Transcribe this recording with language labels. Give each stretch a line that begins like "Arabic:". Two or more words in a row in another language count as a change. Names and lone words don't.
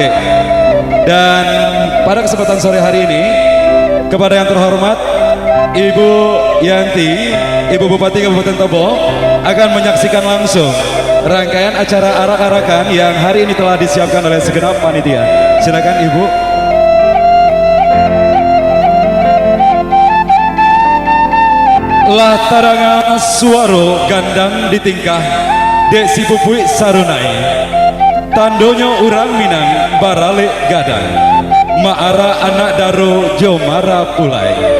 Indonesian: Dan pada kesempatan sore hari ini, kepada yang terhormat Ibu Yanti, Ibu Bupati Kabupaten Tebo akan menyaksikan langsung rangkaian acara arak-arakan yang hari ini telah disiapkan oleh segenap panitia. Silakan Ibu.
Minangkabau: Lah taranga suaro gandang ditingkah dek si pupui sarunai tandonyo urang Minang barale gadang maara anak daro jomara pulai.